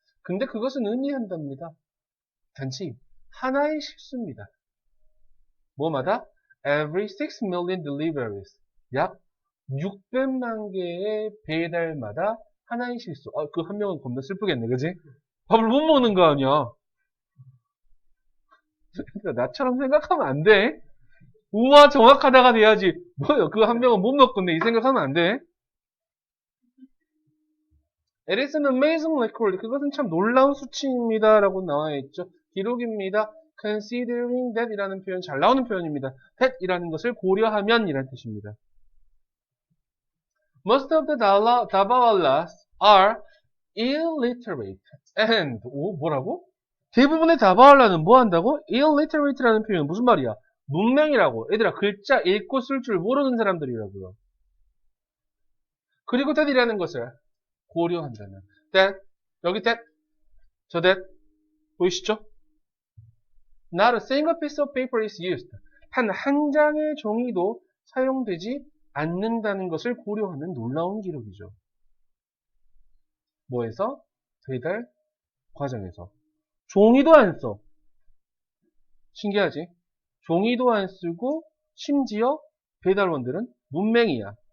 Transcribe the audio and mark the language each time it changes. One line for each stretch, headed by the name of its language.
Korean: 근데 그것은 의미한답니다. 단지 하나의 실수입니다. 뭐마다?
English: Every 6 million deliveries.
Korean: 약 600만 개의 배달마다 하나의 실수. 그 한 명은 겁나 슬프겠네, 그지? 밥을 못 먹는 거 아니야. 그러니까 나처럼 생각하면 안 돼. 우와, 정확하다가 돼야지. 뭐요? 그 한 명은 못 먹겠네. 이 생각하면 안 돼.
English: It is an amazing record.
Korean: 그것은 참 놀라운 수치입니다. 라고 나와 있죠. 기록입니다.
English: Considering that
Korean: 이라는 표현 잘 나오는 표현입니다. that 이라는 것을 고려하면 이라는 뜻입니다.
English: Most of the Dabawalas are illiterate and
Korean: 뭐라고? 대부분의 다바왈라는 뭐 한다고? illiterate라는 표현은 무슨 말이야? 문맹이라고. 얘들아, 글자 읽고 쓸 줄 모르는 사람들이라고요. 그리고 that이라는 것을 고려한다는. that, 여기 that, 저 that, 보이시죠?
English: Not a single piece of paper is used.
Korean: 한 장의 종이도 사용되지 않는다는 것을 고려하는 놀라운 기록이죠. 뭐에서? 배달 과정에서. 종이도 안 써. 신기하지? 종이도 안 쓰고 심지어 배달원들은 문맹이야.